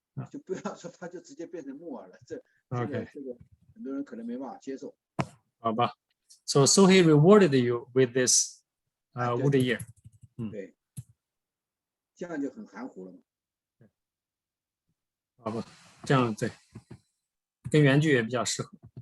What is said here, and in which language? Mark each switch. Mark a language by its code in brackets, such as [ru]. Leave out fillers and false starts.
[zh] 就不要说他就直接变成木耳了，这个 [en] Okay. [zh] 很多人可能没办法接受。好吧。 [en] So he rewarded you with this wood ear. [zh] 对，这样就很含糊了嘛。好吧，这样对，跟原句也比较适合。